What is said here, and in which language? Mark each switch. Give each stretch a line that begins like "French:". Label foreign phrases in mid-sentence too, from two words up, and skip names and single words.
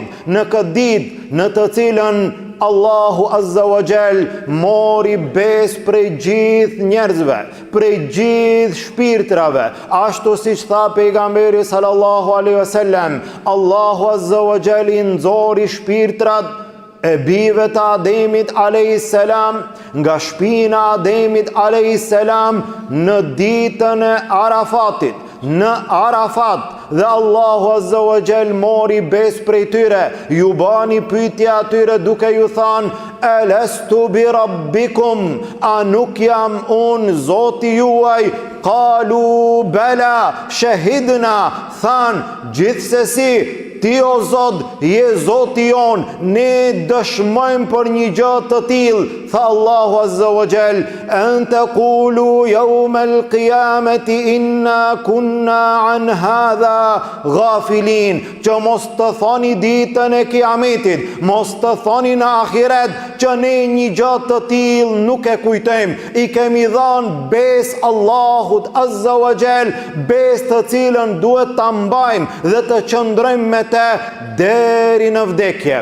Albanian: Në këtë ditë, në të cilën Allahu
Arabic: عز وجل
Albanian: mori besë prej gjithë njerëzve, prej gjithë shpirtrave, ashtu siç tha pejgamberi
Arabic: صلى الله عليه وسلم,
Albanian: Allahu
Arabic: عز وجل
Albanian: i nxori shpirtrat e bijve të Ademit
Arabic: عليه السلام
Albanian: nga shpina e Ademit
Arabic: عليه السلام
Albanian: në ditën e Arafatit. Në Arafat, dhe Allahu
Arabic: عز وجل
Albanian: mori besë prej tyre, ju bani pyetje atyre duke ju thënë:
Arabic: "ألست بربكم",
Albanian: a nuk jam unë Zoti juaj?
Arabic: قالوا بلى شهدنا,
Albanian: than gjithsesi ti o Zot, je Zoti jon, ne dëshmojmë për një gjë të tillë, tha Allahu
Arabic: عز وجل, أن تقولوا يوم القيامة إنا كنا عن هذا غافلين,
Albanian: që mos të thoni ditën e Kiametit, mos të thoni në ahiret që ne një gjë të tillë nuk e kujtojmë, i kemi dhënë besë Allahut
Arabic: عز وجل,
Albanian: besë të cilën duhet ta mbajmë dhe të qëndrojmë me të deri në vdekje.